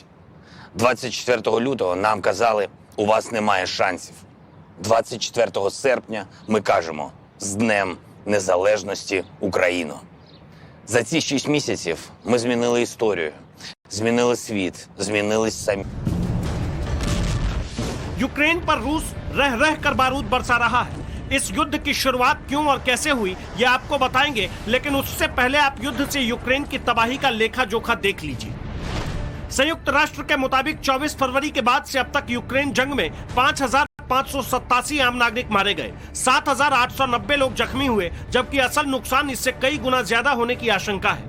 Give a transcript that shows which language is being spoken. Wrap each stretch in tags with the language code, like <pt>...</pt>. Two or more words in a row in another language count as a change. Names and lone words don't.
<uk>24 лютого нам казали, у вас немає шансів. 24 серпня ми кажемо з Днем Незалежності Україно. За ці 6 місяців ми змінили історію, змінили світ, змінились самі.</uk> <hi>यूक्रेन पर रूस रह रह कर बारूद बरसा रहा है। इस युद्ध की शुरुआत क्यों और कैसे हुई ये आपको बताएंगे, लेकिन उससे पहले आप युद्ध से यूक्रेन की तबाही का लेखा जोखा देख लीजिए। संयुक्त राष्ट्र के मुताबिक 24 फरवरी के बाद से अब तक यूक्रेन जंग में 5,587 आम नागरिक मारे गए, 7,890 लोग जख्मी हुए, जबकि असल नुकसान इससे कई गुना ज्यादा होने की आशंका है।</hi>